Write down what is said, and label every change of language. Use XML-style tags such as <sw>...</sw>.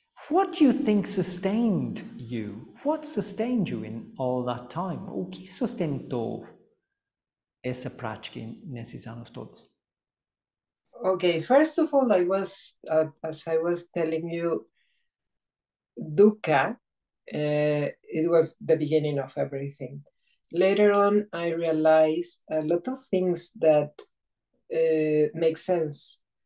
<en>What do you think sustained you? What sustained you in all that time?</en> <pt>O que sustentou essa prática nesses anos todos?</pt> <en>Okay, first of all, I was, as I was telling you, dukkha, it was the beginning of everything. Later on, I realized a lot of things that make sense.</en>